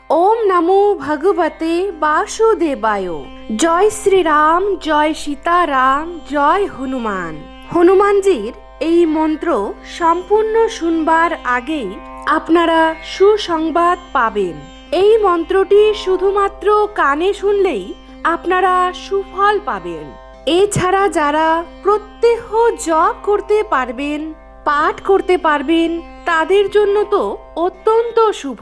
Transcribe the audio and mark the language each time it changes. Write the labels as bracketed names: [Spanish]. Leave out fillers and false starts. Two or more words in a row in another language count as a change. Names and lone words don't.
[Sanskrit] ओम नमो भगवते वासुदेवाय। [Hindi] जय श्री राम, जय सीताराम, जय हनुमान। [Bangla] हनुमानजीर এই মন্ত্র সম্পূর্ণ শুনবার আগেই আপনারা সুসংবাদ পাবেন। এই মন্ত্রটি শুধুমাত্র কানে শুনলেই আপনারা সুফল পাবেন। এছাড়া যারা প্রত্যহ জপ করতে পারবেন, পাঠ করতে পারবেন, তাদের জন্য তো অত্যন্ত শুভ।